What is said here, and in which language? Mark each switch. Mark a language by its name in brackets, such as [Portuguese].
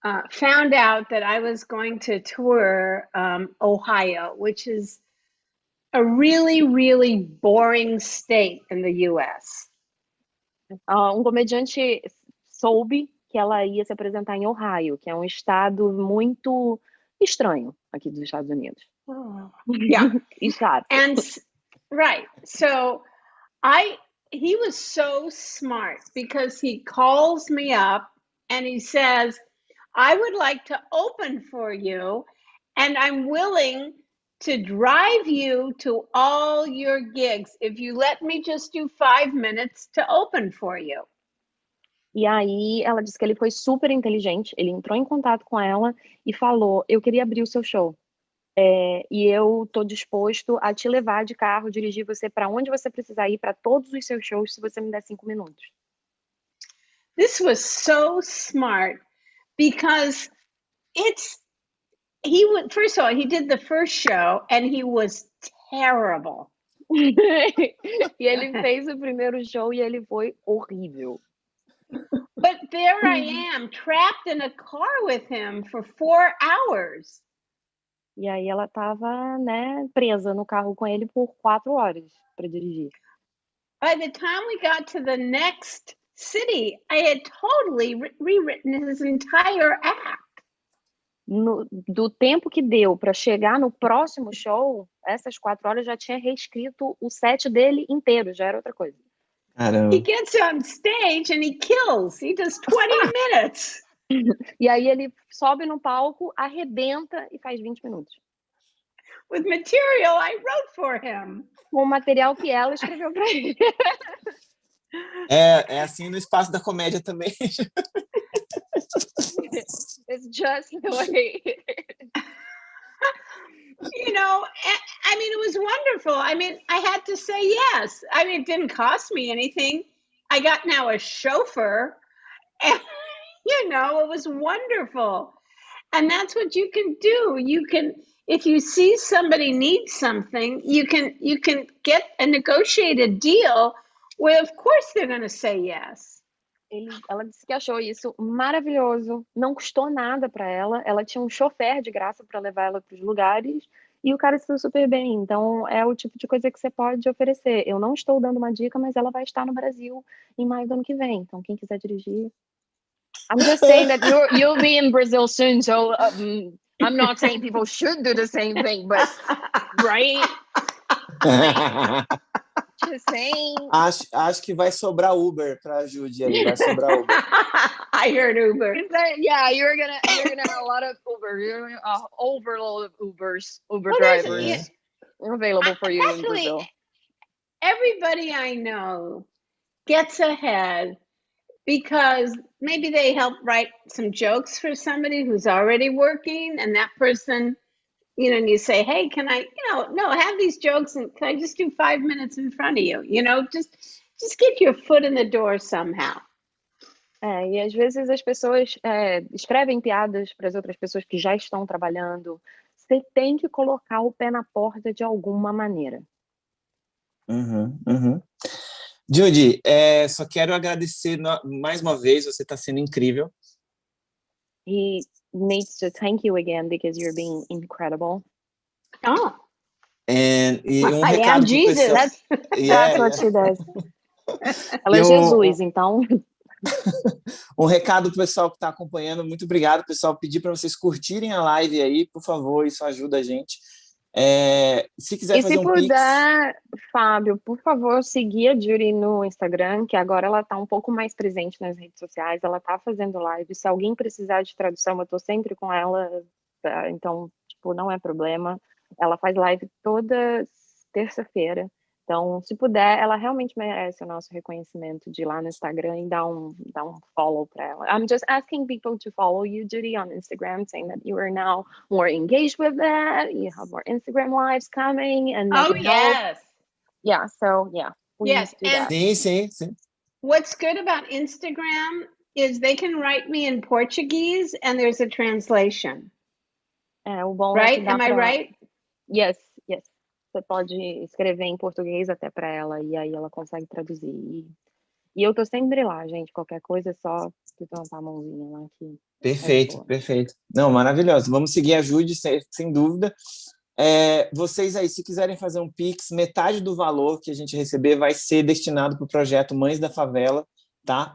[English] found out that I was going to tour Ohio, which is a really, really boring state in the U.S. [Portuguese] Comediante soube que ela ia se apresentar em Ohio, que é um estado muito estranho aqui dos Estados Unidos. [English] Yeah. [Portuguese] E chato. [English] And right. So he was so smart because he calls me up and he says, I would like to open for you and I'm willing to drive you to all your gigs if you let me just do 5 minutes to open for you. [Portuguese] E aí ela disse que ele foi super inteligente, ele entrou em contato com ela e falou, eu queria abrir o seu show. E eu tô disposto a te levar de carro, dirigir você para onde você precisar ir, para todos os seus shows, se você me der 5 minutos. [English] This was so smart because first of all, he did the first show and he was terrible. [Portuguese] E ele fez o primeiro show e ele foi horrível. [English] But there I am, trapped in a car with him for 4 hours. [Portuguese] E aí ela tava, né, presa no carro com ele por 4 horas para dirigir. [English] By the time we got to the next city, I had totally rewritten his entire act. [Portuguese] Do tempo que deu para chegar no próximo show, essas 4 horas já tinha reescrito o set dele inteiro, já era outra coisa. Caramba. [English] He gets on stage and he kills. He does 20 minutes. [Portuguese] E aí ele sobe no palco, arrebenta e faz 20 minutos. [English] With material I wrote for him. [Portuguese] Com o material que ela escreveu para ele. É assim no espaço da comédia também. [English] It's just the way. You know, I mean, it was wonderful. I mean, I had to say yes. I mean, it didn't cost me anything. I got now a chauffeur. And, you know, it was wonderful. And that's what you can do. You can, if you see somebody needs something, you can get a negotiated deal where, of course, they're going to say yes. [Portuguese] Ela disse que achou isso maravilhoso, não custou nada para ela, ela tinha um chofer de graça para levar ela para os lugares e o cara se deu super bem. Então é o tipo de coisa que você pode oferecer. Eu não estou dando uma dica, mas ela vai estar no Brasil em maio do ano que vem. Então quem quiser dirigir, [English] I'm just saying that you'll be in Brazil soon, so I'm not saying people should do the same thing, but right? Just saying. [Portuguese] Acho que vai sobrar Uber para Judy ali, vai sobrar Uber. [English] I heard Uber. Yeah, you're gonna have a lot of Uber. You're gonna overload of Uber Well, drivers available for you in Brazil. Everybody I know gets ahead because maybe they help write some jokes for somebody who's already working, and that person, you know, and you say, hey, can I, no, have these jokes and can I just do 5 minutes in front of you? You know, just get your foot in the door somehow. [Portuguese] E às vezes as pessoas escrevem piadas para as outras pessoas que já estão trabalhando. Você tem que colocar o pé na porta de alguma maneira. Judy, só quero agradecer mais uma vez, você está sendo incrível. [English] He needs to thank you again because you're being incredible. Oh. [Portuguese] E um [English] I [Portuguese] recado [English] am Jesus. That's what she does. [Portuguese] Ela é Jesus, então. Um recado pro pessoal que está acompanhando. Muito obrigado, pessoal. Pedir para vocês curtirem a live aí, por favor, isso ajuda a gente. Se quiser fazer um pix... E se puder, Fábio, por favor, seguir a Judy no Instagram, que agora ela está um pouco mais presente nas redes sociais, ela está fazendo live. Se alguém precisar de tradução, eu estou sempre com ela, então, tipo, não é problema. Ela faz live toda terça-feira. Então, se puder, ela realmente merece o nosso reconhecimento de ir lá no Instagram e dar um follow para ela. [English] I'm just asking people to follow you, Judy, on Instagram, saying that you are now more engaged with that. You have more Instagram lives coming. And yes. Yeah, so yeah. Yes, do that. [Portuguese] Sim. [English] What's good about Instagram is they can write me in Portuguese and there's a translation. [Portuguese] O bom [English] right? [Portuguese] É que [English] Am I right? Yes. [Portuguese] Você pode escrever em português até para ela e aí ela consegue traduzir. E eu tô sempre lá, gente. Qualquer coisa é só levantar a mãozinha lá que é de Perfeito, boa. perfeito. Não, maravilhoso. Vamos seguir a Judy, sem dúvida. Vocês aí, se quiserem fazer um Pix, metade do valor que a gente receber vai ser destinado para o projeto Mães da Favela, tá?